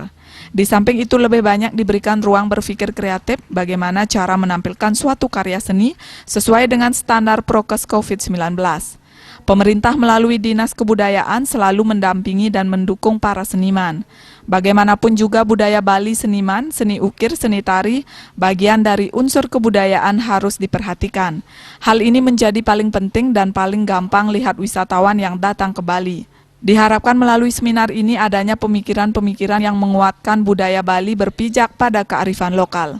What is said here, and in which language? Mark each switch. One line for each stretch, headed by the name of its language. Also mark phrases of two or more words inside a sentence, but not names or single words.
Indonesian: Di samping itu lebih banyak diberikan ruang berpikir kreatif bagaimana cara menampilkan suatu karya seni sesuai dengan standar prokes COVID-19. Pemerintah melalui Dinas Kebudayaan selalu mendampingi dan mendukung para seniman. Bagaimanapun juga budaya Bali seniman, seni ukir, seni tari, bagian dari unsur kebudayaan harus diperhatikan. Hal ini menjadi paling penting dan paling gampang lihat wisatawan yang datang ke Bali. Diharapkan melalui seminar ini adanya pemikiran-pemikiran yang menguatkan budaya Bali berpijak pada kearifan lokal.